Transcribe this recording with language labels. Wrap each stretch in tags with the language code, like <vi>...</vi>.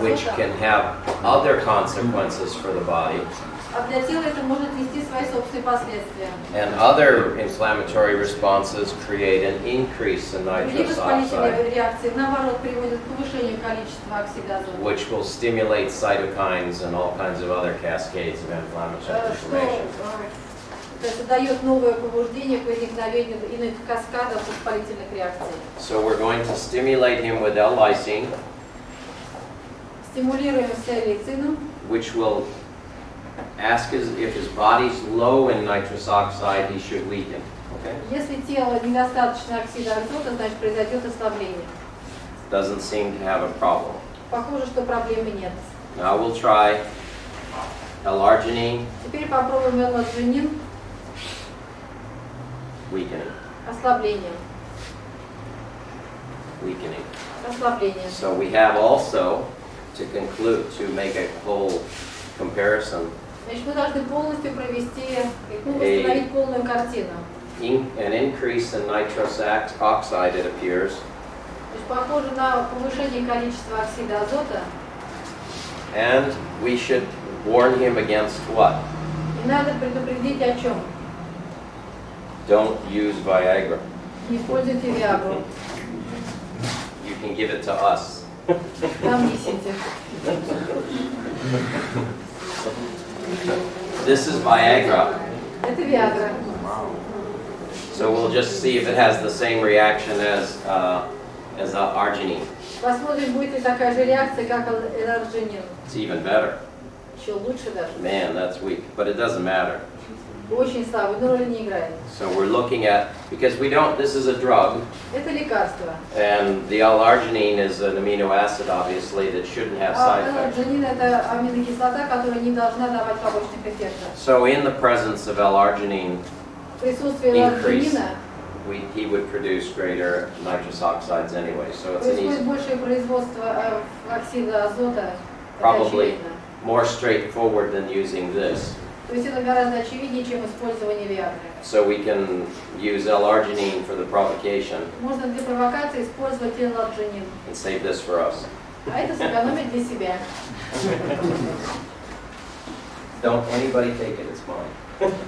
<en>which</en> <ru>азота,</ru> <en>can have other consequences for the body.</en> <ru>а для тела это может нести свои собственные последствия.</ru> <en>And other inflammatory responses create an increase in</en> <ru>Другие</ru> <en>nitrous oxide,</en> <ru>воспалительные реакции, наоборот, приводят к повышению количества оксида азота.</ru> <en>which will stimulate cytokines and all kinds of other cascades of inflammatory</en> <ru>Что</ru> <en>inflammation.</en> <ru>это дает новое побуждение к возникновению иных каскадов воспалительных реакций.</ru> <en>So we're going to stimulate him with L-lysine,</en> <ru>Стимулируем с элицином,</ru> <en>which will ask if his body's low in nitrous oxide, he should weaken. Okay?</en> <ru>Если тело недостаточно оксида азота, значит произойдет ослабление.</ru> <en>Doesn't seem to have a problem.</en> <ru>Похоже, что проблемы нет.</ru> <en>Now we'll try L-arginine,</en> <ru>Теперь попробуем L-аржинин,</ru> <en>weakening,</en> <ru>ослабление.</ru> <en>weakening.</en> <ru>Ослабление.</ru> <en>So we have also, to conclude, to make a whole comparison,</en> <ru>Значит, мы должны полностью провести, восстановить полную картину.</ru> <en>an increase in nitrous oxide, it appears,</en> <ru>То есть похоже на повышение количества оксида азота.</ru> <en>and we should warn him against what?</en> <ru>И надо предупредить о чем?</ru> <en>Don't use Viagra.</en> <ru>Не используйте Виагру.</ru> <en>You can give it to us.</en> <ru>Там несите.</ru> <en>This is Viagra,</en> <ru>Это Виагра.</ru> <en>so we'll just see if it has the same reaction as arginine.</en> <ru>Посмотрим, будет ли такая же реакция, как L-аржинин.</ru> <en>It's even better.</en> <ru>Еще лучше даже.</ru> <en>Man, that's weak, but it doesn't matter.</en> <ru>Очень слабый, но роли не играет.</ru> <en>So we're looking at, because we don't, this is a drug,</en> <ru>Это лекарство.</ru> <en>and the L-arginine is an amino acid, obviously, that shouldn't have</en> <ru>А</ru> <en>side effects.</en> <ru>L-аржинин это аминокислота, которая не должна давать побочных эффектов.</ru> <en>So in the presence of L-arginine,</en> <ru>Присутствие</ru> <en>Increase.</en> <ru>L-аржинина</ru> <en>he would produce greater nitrous oxides anyway, so it's an</en> <ru>происходит</ru> <en>easy,</en> <ru>большее производство оксида азота. Это</ru> <en>Probably.</en> <ru>очевидно.</ru> <en>more straightforward than using this.</en> <ru>То есть это гораздо очевиднее, чем использование Виагры.</ru> <en>So we can use L-arginine for the provocation</en> <ru>Можно для провокации использовать L-аржинин,</ru> <en>and save this for us.</en> <ru>а это сэкономить для себя.</ru> <en>Don't anybody take it, it's mine.</en>